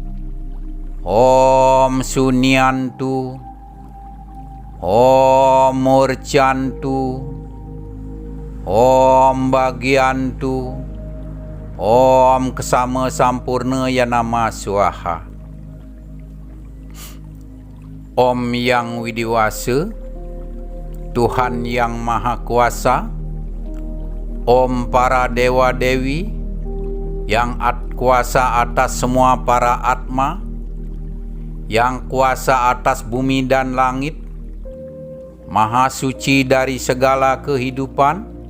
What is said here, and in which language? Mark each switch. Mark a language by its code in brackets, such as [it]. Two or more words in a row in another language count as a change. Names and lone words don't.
[sa] ॐ शून्यन्तु. ॐ मूर्छन्तु. ॐ भाग्यन्तु. ॐ क्षमा सम्पूर्ण यानम स्वाहा. [id] Om Yang Widiwasa. Tuhan yang Maha Kuasa, Om para dewa-dewi yang kuasa atas semua para atma, yang kuasa atas bumi dan langit, Maha suci dari segala kehidupan.